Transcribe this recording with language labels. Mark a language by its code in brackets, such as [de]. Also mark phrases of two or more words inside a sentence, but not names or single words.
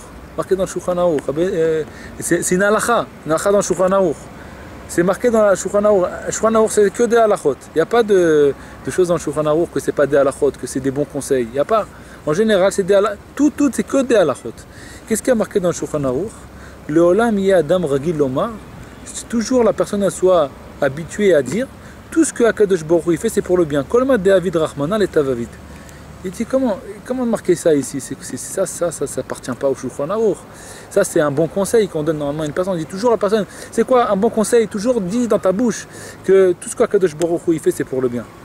[fr] Marqué dans le Shulchan Aruch. C'est une halakha dans le Shulchan Aruch. C'est marqué dans le Shulchan Aruch. Le Shulchan Aruch, c'est que des halakhot. Il n'y a pas de choses dans le Shulchan Aruch que ce n'est pas des halakhot, que c'est des bons conseils. Il n'y a pas. En général, c'est des halakhot. Tout, c'est que des halakhot. Qu'est-ce qu'il y a marqué dans le Shulchan Aruch? [he] לעולם יהא אדם רגיל לומר. [fr] Toujours la personne soit habituée à dire tout ce que [he] הקדוש ברוך הוא [fr] fait, c'est pour le bien. [arc] כל מה דעביד רחמנא לטב עביד. [fr] Il dit comment marquer ça ici? Ça appartient pas au Shulchan Aruch. Ça c'est un bon conseil qu'on donne normalement à une personne. On dit toujours à la personne, c'est quoi un bon conseil? Toujours dis dans ta bouche que tout ce qu' [he] הקדוש ברוך הוא [fr] fait c'est pour le bien.